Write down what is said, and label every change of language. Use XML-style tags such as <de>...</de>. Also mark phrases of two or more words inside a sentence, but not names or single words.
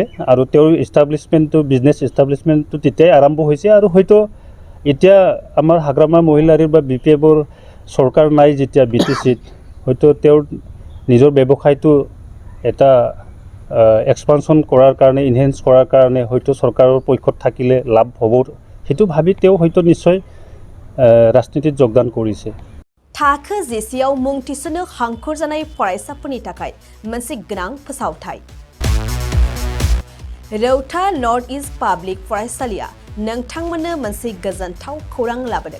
<as>আৰু তেওঁৰ ইষ্টাব্লিছমেণ্টটো</as> <en>business establishment</en> <as>তেতিয়াই আৰম্ভ হৈছে আৰু হয়তো এতিয়া আমাৰ হাগ্ৰামা মহিলাৰীৰ বা বিপিএফৰ চৰকাৰ নাই যেতিয়া বিটিচিত হয়তো তেওঁৰ নিজৰ ব্যৱসায়টো এটা এক্সপানশ্যন কৰাৰ কাৰণে ইনহেন্স কৰাৰ কাৰণে হয়তো চৰকাৰৰ পক্ষত থাকিলে লাভ হ'ব সেইটো ভাবি তেওঁ হয়তো নিশ্চয় ৰাজনীতিত যোগদান কৰিছে</as> <brx>थाखो जिसेयाव मुं थिसननो हांखुर जानाय फरायसाफोरनि थाखाय मोनसे गोनां फोसावथाय रौता नर्थ इस्ट पाब्लिक फरायसालिया नोंथांमोननो मोनसे गोजोनथाव खौरां लाबोदों।</brx>